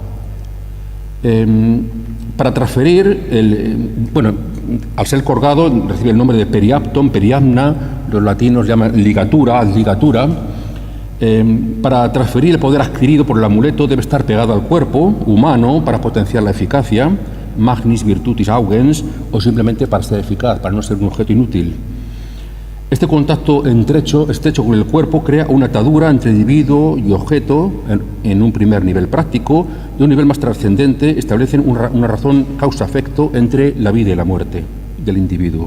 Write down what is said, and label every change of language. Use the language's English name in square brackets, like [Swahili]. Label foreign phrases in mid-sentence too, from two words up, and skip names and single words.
[Spanish] Para transferir, al ser colgado recibe el nombre de periapton, periamna, los latinos llaman ligatura. Para transferir el poder adquirido por el amuleto debe estar pegado al cuerpo humano para potenciar la eficacia, [Latin] magnis virtutis augens, [Spanish] o simplemente para ser eficaz, para no ser un objeto inútil. Este contacto estrecho con el cuerpo crea una atadura entre individuo y objeto en un primer nivel práctico. De un nivel más trascendente establecen una razón causa-efecto entre la vida y la muerte del individuo.